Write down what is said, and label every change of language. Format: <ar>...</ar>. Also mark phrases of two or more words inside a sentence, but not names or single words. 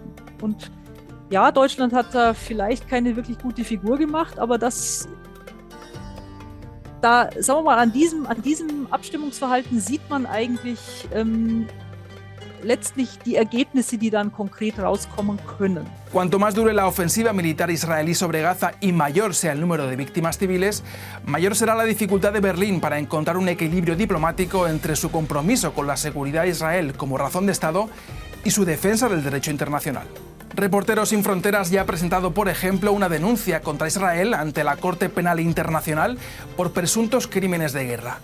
<de>Und ja, Deutschland hat da vielleicht keine wirklich gute Figur gemacht, aber da, sagen wir mal, an diesem Abstimmungsverhalten sieht man eigentlich letztlich die Ergebnisse, die dann konkret rauskommen können.</de> <es>Cuanto más dure la ofensiva militar israelí sobre Gaza y mayor sea el número de víctimas civiles, mayor será la dificultad de Berlín para encontrar un equilibrio diplomático entre su compromiso con la seguridad de Israel como razón de Estado y su defensa del derecho internacional. Reporteros Sin Fronteras ya ha presentado, por ejemplo, una denuncia contra Israel ante la Corte Penal Internacional por presuntos crímenes de guerra.</es>